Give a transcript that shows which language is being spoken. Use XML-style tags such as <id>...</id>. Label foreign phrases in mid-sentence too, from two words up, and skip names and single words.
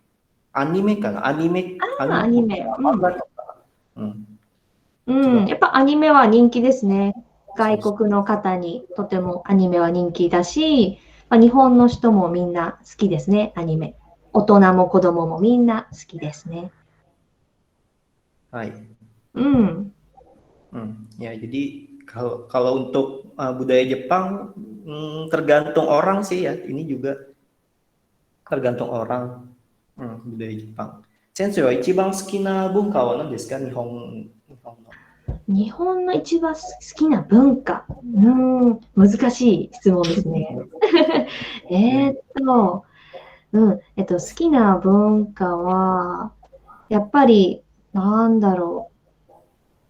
<ja>アニメかな。アニメ。やっぱアニメは人気ですね。外国の方にとてもアニメは人気だし、日本の人もみんな好きですね、アニメ。大人も子供もみんな好きですね。 Hai.</ja> <id>Ya, jadi kalau untuk budaya Jepang tergantung orang sih ya. Ini juga tergantung orang budaya Jepang.</id> <ja>先生は一番好きな文化は何ですか？日本の一番好きな文化。難しい質問ですね。好きな文化は、やっぱり、なんだろう。</ja>